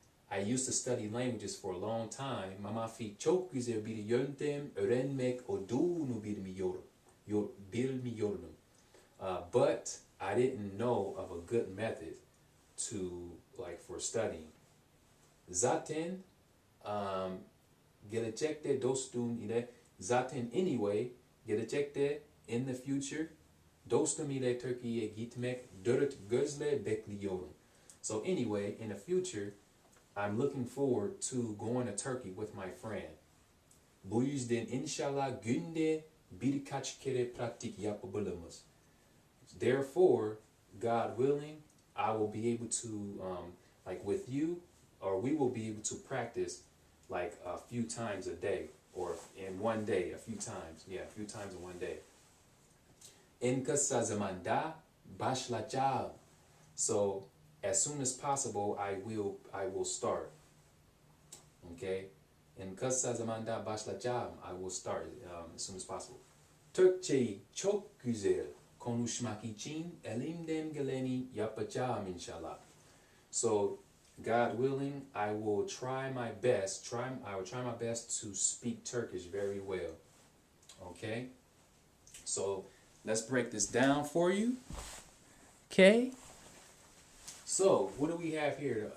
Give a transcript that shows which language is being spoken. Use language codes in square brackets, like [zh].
[en] I used to study languages for a long time. [tr] Mama fick çok güzel bir yöntem öğrenmek olduğunu bilmiyorum. Bilmiyordum. [en] But I didn't know of a good method to, like, for studying. [tr] Zaten gelecekte dostum ile, zaten [en] anyway, [tr] gelecekte, [en] in the future, [tr] dostum ile Türkiye'ye gitmek dört gözle bekliyorum. [en] So anyway, in the future, I'm looking forward to going to Turkey with my friend. [tr] Bu yüzden inşallah günde birkaç kere pratik yapabiliriz. [en] Therefore, God willing, I will be able to, like with you, or we will be able to practice like a few times a day, or in one day, a few times. Yeah, a few times in one day. [tr] En kısa zamanda başlayacağım. [en] So as soon as possible, I will start. Okay. [tr] En kısa zamanda başlayacağım. [en] I will start as soon as possible. [tr] Türkçeyi çok güzel konuşmak için elimden geleni yapacağım inşallah. [en] So, God willing, I will try my best. I will try my best to speak Turkish very well. Okay. So let's break this down for you. Okay. So what do we have here?